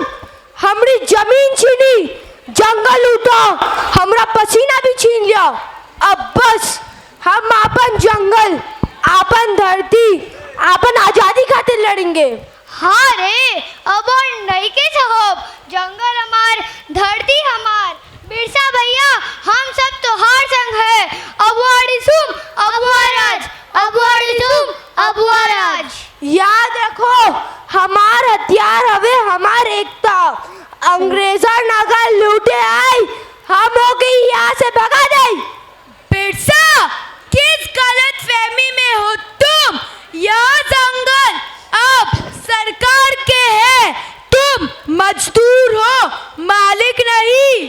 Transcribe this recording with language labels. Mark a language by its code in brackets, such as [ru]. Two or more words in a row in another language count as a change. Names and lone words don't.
[hi] हमारी जमीन छीनी, जंगल लूटा, हमरा पसीना भी छीन लिया। अब बस हम आपन जंगल, आपन धरती, आपन आजादी खातिर लड़ेंगे। हाँ रे, अब और नहीं के साहब, जंगल हमार, धरती हमार। बिरसा भैया, हम सब तोहार संग है। [unr] अबुआड़ी सुम, अबुआ राज, अबुआड़ी सुम, अबुआ राज। [hi] याद रखो, हमार हथियार हवे हमार एकता। अंग्रेजन अगर लूटे आई, हम होके यहाँ से भगा दे। बिरसा, किस गलत फहमी में हो तुम? यह जंगल अब सरकार के है, तुम मजदूर हो, मालिक नहीं।